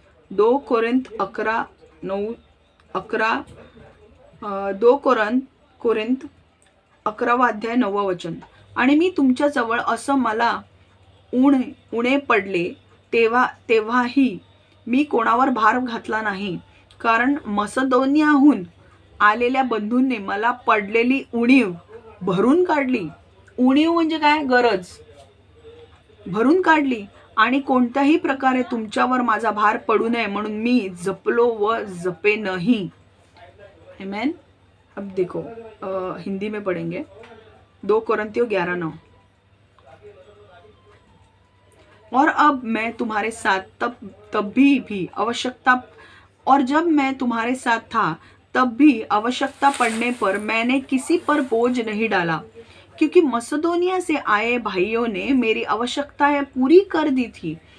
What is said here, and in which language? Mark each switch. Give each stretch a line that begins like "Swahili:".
Hindi: दो Corinth 11:9 11 2 Corinth 11 अध्याय 9 वचन।
Marathi: आणि मी तुमच्याजवळ असं मला उणे पडले तेव्हाही मी कोणावर भार घातला नाही, कारण मसदोनियाहून आलेल्या बंधूंनी मला पडलेली उणीव भरून काढली। उणीव म्हणजे काय? गरज भरून काढली, आणि कोणत्याही प्रकारे तुमच्यावर माझा भार पडू नये म्हणून मी जपलो व जपेनही। आमेन।
Hindi: अब देखो हिंदी में पढ़ेंगे। 2 कोरिन्थियों 11:9। और अब मैं तुम्हारे साथ तब भी आवश्यकता, और जब मैं तुम्हारे साथ था तब भी आवश्यकता पड़ने पर मैंने किसी पर बोझ नहीं डाला, क्योंकि मसदोनिया से आए भाइयों ने मेरी आवश्यकताएं पूरी कर दी थी।